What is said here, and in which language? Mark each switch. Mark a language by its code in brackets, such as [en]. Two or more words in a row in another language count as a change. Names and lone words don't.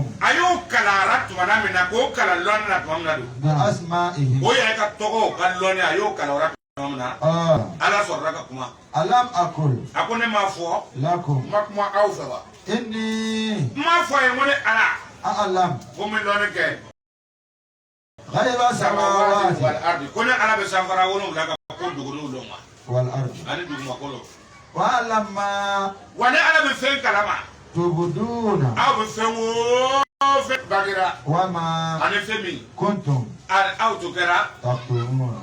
[bm] a y'o kalara tumana min na k'o kalan lɔnni na tuma min na don [ar] بأسمائهم [bm] o yɛrɛ ka tɔgɔ ka lɔnni a y'o kalan tuma min na ala sɔrɔla ka kuma [ar] ألم أقل [bm] a ko ne m'a fɔ [ar] لكم [bm] n ma kuma aw fɛ wa [ar] إني [bm] n m'a fɔ a ye ko ne ala [ar] أعلم [bm] ko n bɛ lɔnni kɛ [ar] غيب samawati السماوات والأرض [bm] ko ne ala bɛ sanfara wolonwula ka ko duguniw lɔn wa [ar] والأرض [bm] ani dugumakolo [ar] وأعلم ما [bm] wa ne ala bɛ fɛn kalama [ar] تبدون [bm] aw bɛ fɛn o fɛn bagera [ar] وما [bm] ani fɛn min [ar] كنتم [bm] aw to kɛra [ar] تكتمون